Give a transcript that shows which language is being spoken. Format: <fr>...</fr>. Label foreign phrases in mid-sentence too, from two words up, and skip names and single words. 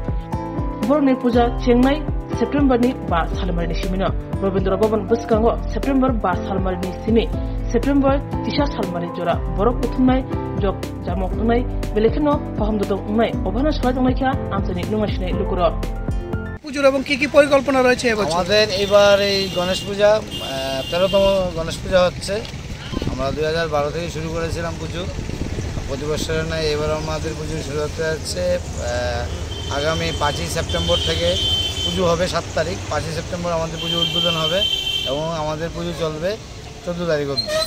<trp>बरनि पूजा चेंनाय सेप्टेम्बरनि 5 सालमारनि सिमिनो रबीन्द्र भवन बुसकांगो सेप्टेम्बर 5 सालमारनि सिमि सेप्टेम्बर 3 सालमारनि जरा बरफ उथुमनाय जग जामक उनाय बेलेखनो फाहामदो उनाय अभाना सहाय दंनायखा आमसनि नुमासिनाय लुकुरो</trp> <bn>পুজোর এবং কি কি পরিকল্পনা রয়েছে এবছর? আমাদের এবার এই গণেশ পূজা 13তম গণেশ পূজা হচ্ছে। আমরা 2012 থেকে শুরু করেছিলাম পুজো, প্রতি বছরের নয় এবার আমাদের পুজো শুরু হতে যাচ্ছে। আগামী 5ই সেপ্টেম্বর থেকে পুজো হবে, 7 তারিখ 5ই সেপ্টেম্বর আমাদের পুজো উদ্বোধন হবে এবং আমাদের পুজো চলবে 14 তারিখ অবধি।</bn>